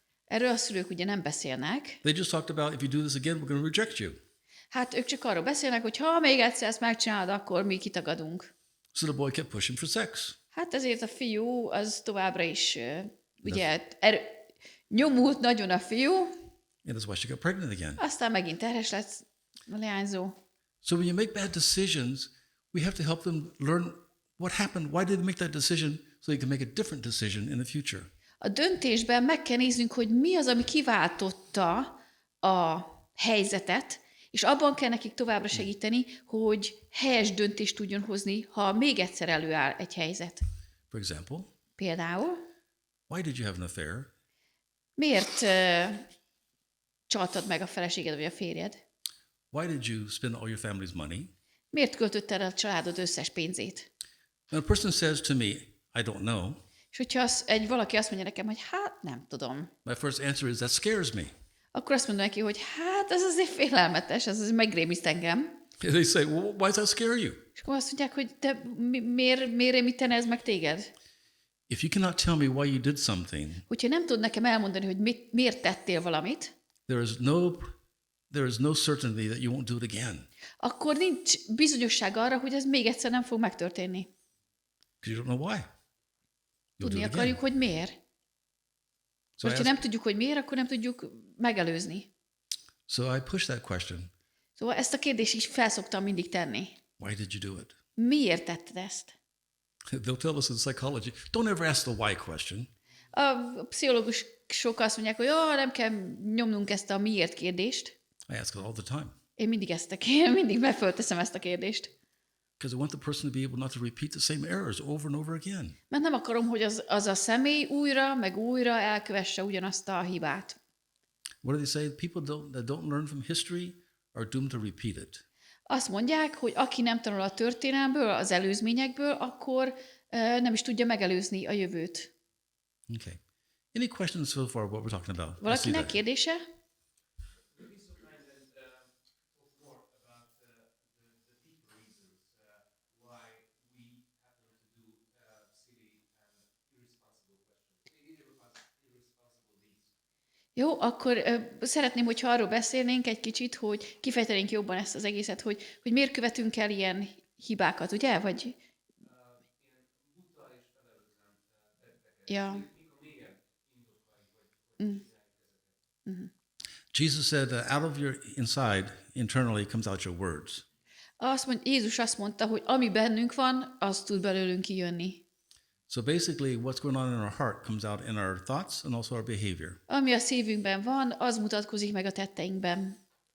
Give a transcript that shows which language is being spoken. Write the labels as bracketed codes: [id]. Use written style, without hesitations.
[hu] Erről a szülők ugye nem beszélnek. [en] They just talked about, if you do this again, we're going to reject you. [hu] Hát ők csak arról beszélnek, hogy ha még egyszer ezt megcsinálod, akkor mi kitagadunk. [en] So the boy kept pushing for sex. [hu] Hát ezért a fiú az továbbra is ugye nyomult nagyon a fiú, [en] And that's why she got pregnant again. [hu] aztán megint terhes lett a leányzó. [en] So when you make bad decisions, we have to help them learn what happened. Why did they make that decision so they can make a different decision in the future? [hu] A döntésben meg kell néznünk, hogy mi az, ami kiváltotta a helyzetet, és abban kell nekik továbbra segíteni, hogy helyes döntést tudjon hozni, ha még egyszer előáll egy helyzet. [en] For example, [hu] Például, [en] why did you have an affair? [hu] miért csaltad meg a feleséged vagy a férjed? [en] Why did you spend all your family's money? [hu] Miért költötted el a családod összes pénzét? [en] When a person says to me, I don't know, [hu] És hogyha valaki azt mondja nekem, hogy hát nem tudom, [en] My first answer is, that scares me. [hu] akkor azt mondom neki, hogy hát ez azért félelmetes, ez azért megrémiszt engem. [en] And they say, well, why does that scare you? [hu] És akkor azt mondják, hogy de miért rémítene ez meg téged? [en] If you cannot tell me why you did something, [hu] Hogyha nem tud nekem elmondani, hogy miért tettél valamit, [en] there is no certainty that you won't do it again. [hu] akkor nincs bizonyosság arra, hogy ez még egyszer nem fog megtörténni. [en] Because you don't know why. You'll [hu] Tudni [en] do it [hu] akarjuk, [en] again. [hu] hogy miért. [en] So I, [hu] Ha nem tudjuk, hogy miért, akkor nem tudjuk megelőzni. [en] so I push that question. [hu] Szóval ezt a kérdést is felszoktam mindig tenni. [en] Why did you do it? [hu] Miért tetted ezt? [en] They'll tell us in psychology, don't ever ask the why question. [hu] A pszichológusok azt mondják, hogy nem kell nyomnunk ezt a miért kérdést. [en] I ask it all the time. [hu] Én mindig megfölteszem ezt a kérdést. [en] Because I want the person to be able not to repeat the same errors over and over again. [hu] Mert nem akarom, hogy az a személy újra, meg újra elkövesse ugyanazt a hibát. [en] What do they say? People that don't learn from history are doomed to repeat it. [hu] Azt mondják, hogy aki nem tanul a történelmből, az előzményekből, akkor nem is tudja megelőzni a jövőt. [en] Okay. Any questions so far what we're talking about? I see [hu] Valakinek [en] that. [hu] kérdése? [en] Maybe so kind and talk more about the deeper reasons why we happen to do silly and irresponsible deeds. [hu] Jó, akkor szeretném, hogyha arról beszélnénk egy kicsit, hogy kifejtenénk jobban ezt az egészet, hogy miért követünk el ilyen hibákat, ugye? Vagy... Ilyen buta és felelőtlen tetteket. Ja. Mikor mélyen indokoljuk, hogy csináljuk ezeket. [en] Jesus said, out of your inside, internally comes out your words. [hu] Jézus azt mondta, hogy ami bennünk van, az tud belőlünk kijönni. [en] So basically, what's going on in our heart comes out in our thoughts and also our behavior. [hu] Ami a szívünkben van, az mutatkozik meg a tetteinkben.